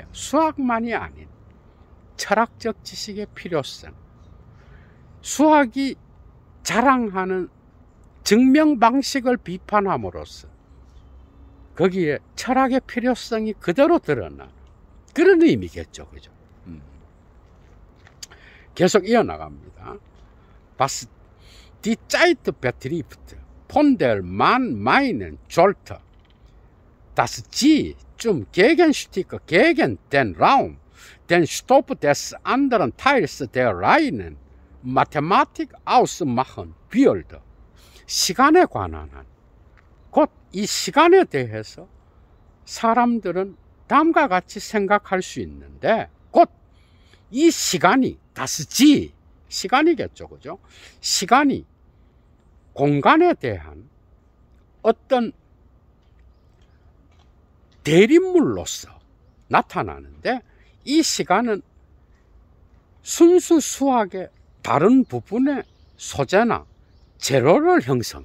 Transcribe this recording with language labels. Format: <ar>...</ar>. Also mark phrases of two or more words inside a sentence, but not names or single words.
<ko>수학만이 아닌 철학적 지식의 필요성, 수학이 자랑하는 증명 방식을 비판함으로써 거기에 철학의 필요성이 그대로 드러나는 그런 의미겠죠, 그죠? 계속 이어나갑니다.</ko> <de>Was die Zeit betrifft, von der man meinen sollte, dass sie zum Gegenstück gegen den Raum, den Stoff des anderen Teils der reinen Mathematik ausmachen würde.</de> <ko>시간에 관한 한, 곧 이 시간에 대해서 사람들은 다음과 같이 생각할 수 있는데, 곧 이 시간이 다스지, 시간이겠죠, 그죠? 시간이 공간에 대한 어떤 대립물로서 나타나는데, 이 시간은 순수 수학의 다른 부분의 소재나 재료를 형성해.</ko>